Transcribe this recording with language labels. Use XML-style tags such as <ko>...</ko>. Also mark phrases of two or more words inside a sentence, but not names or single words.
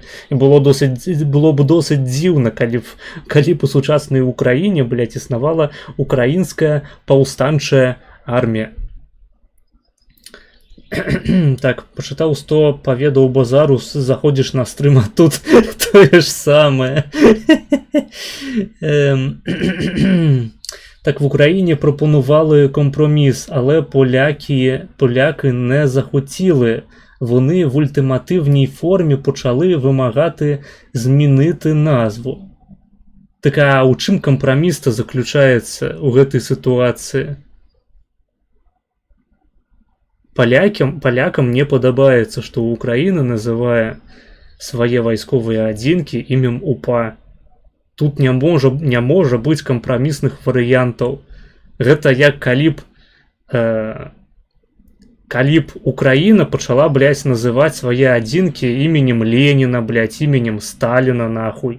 <be>І было б досыць дзіўна, калі б у сучаснай Украіне, блядь, існавала украінская паўстанчая армія. Так, пачытаў 100 паведаў базару, заходзіш на стрым, а тут тое ж самае.</be> <uk>Так, в Україні пропонували компроміс, але поляки не захотіли. Вони в ультимативній формі почали вимагати змінити назву. Так, а у чим компроміс-то заключається у гэтай ситуації?</uk> <be>Полякам не падабаецца, што Украіна называе свае вайсковыя адзінкі імем УПА. Тут не можа быць кампрамісных варыянтаў. Гэта як калі б Украіна пачала, блядь, называць свае адзінкі іменем Леніна, блядь, іменем Сталіна, нахуй.</be>